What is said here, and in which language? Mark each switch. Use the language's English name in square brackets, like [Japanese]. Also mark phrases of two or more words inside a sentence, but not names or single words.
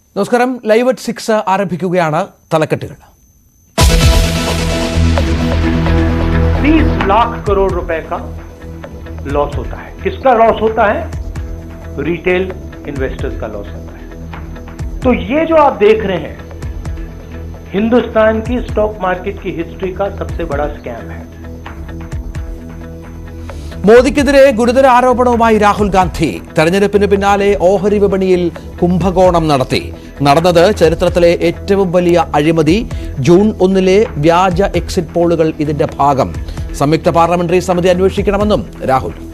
[Malayalam] നമസ്കാരം. [English] live at [Malayalam] 6 ആരംഭിക്കുകയാണ്. തലക്കെട്ടുകൾ. [Hindi] 30 लाख करोड़ रुपए का लॉस होता है. किसका लॉस होता है? [English] retail investors [Hindi] का लॉस होता है. तो ये जो आप देख रहे हैं हिंदुस्तान की [English] stock market [Hindi] की हिस्ट्री का सबसे बड़ा स्कैम है. [Malayalam] മോദിക്കെതിരെ ഗുരുതര ആരോപണവുമായി രാഹുൽ ഗാന്ധി. തെരഞ്ഞെടുപ്പിന് പിന്നാലെ ഓഹരി വിപണിയിൽ കുംഭകോണം നടന്നത് ചരിത്രത്തിലെ ഏറ്റവും വലിയ അഴിമതി. ജൂൺ 1 വ്യാജ എക്സിറ്റ് പോളുകൾ ഇതിന്റെ ഭാഗം. സംയുക്ത പാർലമെന്ററി സമിതി അന്വേഷിക്കണമെന്നും രാഹുൽ.